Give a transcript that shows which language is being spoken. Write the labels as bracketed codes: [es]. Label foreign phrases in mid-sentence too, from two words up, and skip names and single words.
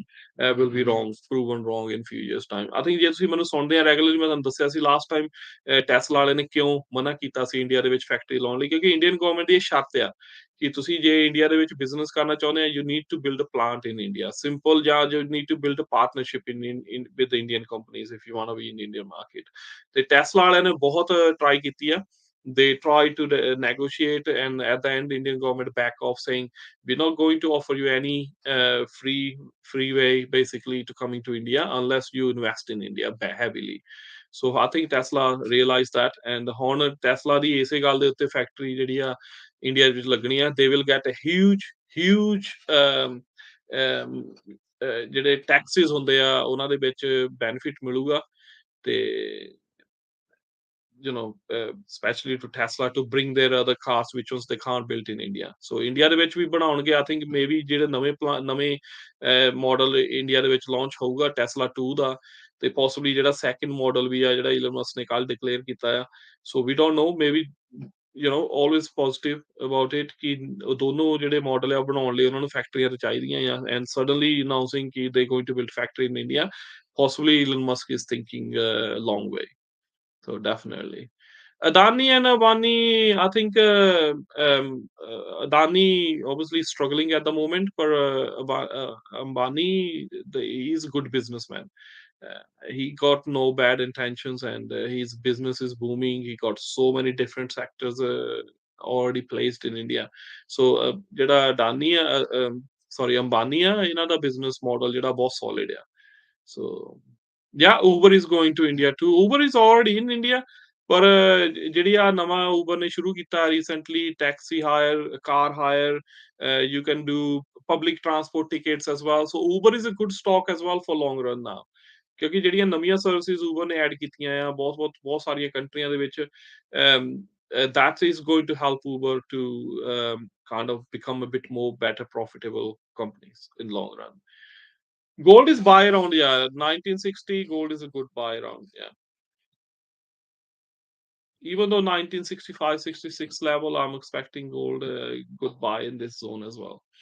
[en] Will be wrong, proven wrong in few years' time. I think [pa] ਜੇ ਤੁਸੀਂ ਮੈਨੂੰ ਸੁਣਦੇ ਆ ਰੈਗੂਲਰਲੀ, ਮੈਂ ਤੁਹਾਨੂੰ ਦੱਸਿਆ ਸੀ [en] last time [pa] ਟੈਸਲਾ ਵਾਲੇ ਨੇ ਕਿਉਂ ਮਨਾ ਕੀਤਾ ਸੀ ਇੰਡੀਆ ਦੇ ਵਿੱਚ ਫੈਕਟਰੀ ਲਾਉਣ ਲਈ, ਕਿਉਂਕਿ [en] Indian government [pa] ਦੀ ਇਹ ਸ਼ਰਤ ਆ ਕਿ ਤੁਸੀਂ ਜੇ ਇੰਡੀਆ ਦੇ ਵਿੱਚ ਬਿਜ਼ਨਸ ਕਰਨਾ ਚਾਹੁੰਦੇ ਆ, [en] you need to build a plant in India, simple, [pa] ਜਾਂ [en] you need to build a partnership in with Indian companies if you want to be in Indian market. [pa] ਤੇ ਟੈਸਲਾ ਵਾਲਿਆਂ ਨੇ ਬਹੁਤ ਟਰਾਈ ਕੀਤੀ ਆ, [en] they tried to negotiate, and at the end Indian government back off, saying we're not going to offer you any free way basically to coming to India unless you invest in India heavily. So I think Tesla realized that, and [pa] ਹੁਣ Tesla ਦੀ ਇਸੇ ਗੱਲ ਦੇ ਉੱਤੇ ਫੈਕਟਰੀ ਜਿਹੜੀ ਆ ਇੰਡੀਆ ਵਿੱਚ ਲੱਗਣੀ ਆ, [en] they will get a huge [pa] ਜਿਹੜੇ ਟੈਕਸਿਸ ਹੁੰਦੇ ਆ ਉਹਨਾਂ ਦੇ ਵਿੱਚ ਬੈਨੀਫਿਟ ਮਿਲੂਗਾ, ਤੇ [en] especially to Tesla to bring their other cars which ones they can't build in India. [pa] So India ਦੇ ਵਿੱਚ ਵੀ ਬਣਾਉਣਗੇ, [en] I think maybe [pa] ਜਿਹੜੇ ਨਵੇਂ ਮਾਡਲ ਇੰਡੀਆ ਦੇ ਵਿੱਚ ਲਾਂਚ ਹੋਊਗਾ Tesla 2 ਦਾ, ਤੇ possibly ਜਿਹੜਾ [en] second model [pa] ਵੀ ਆ ਜਿਹੜਾ ਇਲਨ ਮਸਕ ਨੇ ਕੱਲ ਡਿਕਲੇਅਰ ਕੀਤਾ ਆ, [en] so we don't know, maybe always positive about it [pa] ਕਿ ਦੋਨੋਂ ਜਿਹੜੇ ਮਾਡਲ ਆ ਬਣਾਉਣ ਲਈ ਉਹਨਾਂ ਨੂੰ ਫੈਕਟਰੀਆਂ ਤੇ ਚਾਹੀਦੀਆਂ ਆ, [en] and suddenly announcing ਕਿ they going to build factory in India, possibly Elon Musk is thinking a long way. So definitely. Adani and Ambani, I think Adani obviously struggling at the moment, but Ambani, he's a good businessman. He got no bad intentions, and his business is booming. He got so many different sectors already placed in India. [pa] So, ਜਿਹੜਾ Adani, sorry, Ambani, ਇਹਨਾਂ ਦਾ [en] business model [pa] ਜਿਹੜਾ ਬਹੁਤ solid ਆ. [en] So, yeah, Uber is going to India too. Uber is already in India. [pa] ਪਰ ਜਿਹੜੀ ਆ ਨਵਾਂ Uber ਨੇ ਸ਼ੁਰੂ ਕੀਤਾ [en] recently taxi hire, car hire, you can do public transport tickets as well. So Uber is a good stock as well for long run now. [pa] ਕਿਉਂਕਿ ਜਿਹੜੀਆਂ ਨਵੀਆਂ ਸਰਵਿਸਿਜ਼ Uber ਨੇ ਐਡ ਕੀਤੀਆਂ ਆ ਬਹੁਤ ਸਾਰੀਆਂ ਕੰਟਰੀਆਂ ਦੇ ਵਿੱਚ [en] that is going to help Uber to kind of become a bit more better profitable companies in long run. Gold is buy around, yeah, 1960 gold is a good buy around, yeah. Even though 1965, 66 level, I'm expecting gold good buy in this zone as well.